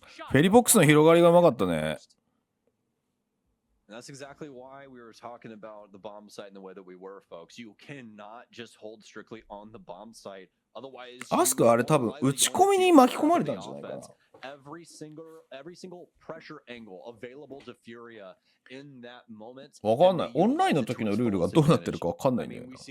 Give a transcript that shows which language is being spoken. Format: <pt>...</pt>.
<ja>フェリボックスの広がりがうまかったね。</ja> <en>And that's exactly why we were talking about the bomb site in the way that we were, folks. You cannot just hold strictly on the bomb site. Otherwise,</en> <ja>アスクあれ多分打ち込みに巻き込まれたんじゃないかな。</ja> <en>Every single pressure angle available to FURIA in that moment.</en> <ja>わかんない。オンラインの時のルールがどうなってるかわかんないんだよな。</ja>